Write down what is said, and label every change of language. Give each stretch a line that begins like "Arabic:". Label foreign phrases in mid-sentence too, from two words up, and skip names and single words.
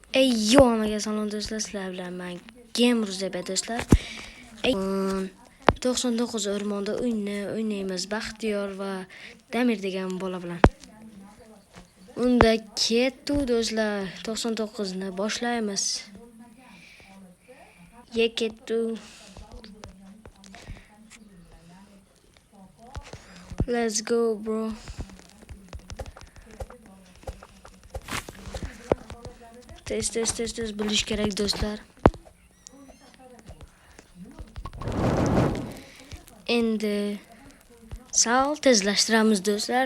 Uzbek: Yo, hammaga salom do'stlar, sizlar bilan men Gamer Zeba do'stlar. 99 o'rmonda o'ynaymiz Baxtiyor va Damir degan bola bilan. Unda ketdi do'stlar, 99 ni boshlaymiz. Ketdi.
English: Let's go, bro.
Uzbek: Test bilish kerak do'stlar. Endi sal tezlashtiramiz do'stlar.